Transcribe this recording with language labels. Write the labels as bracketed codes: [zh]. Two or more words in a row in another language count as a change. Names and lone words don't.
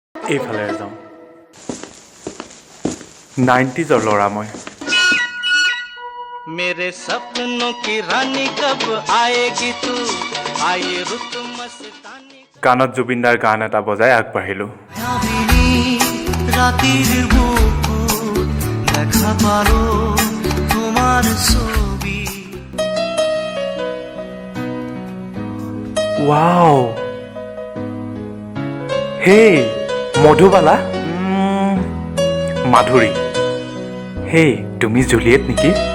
[as] এইফালে যাওঁ 90s ল'ৰা মই [hi] मेरे सपनों की रानी कब आएगी तू आए रुत मस्तानी [as] কাণত জুবিনদাৰ গান এটা বজাই আগবাঢ়িলোঁ [bn] রাতের বুকুর দেখা পালো তোমার ছবি [as] ৱাও হেই মধুবালা মাধুৰী হেই তুমি জুলিয়েট নেকি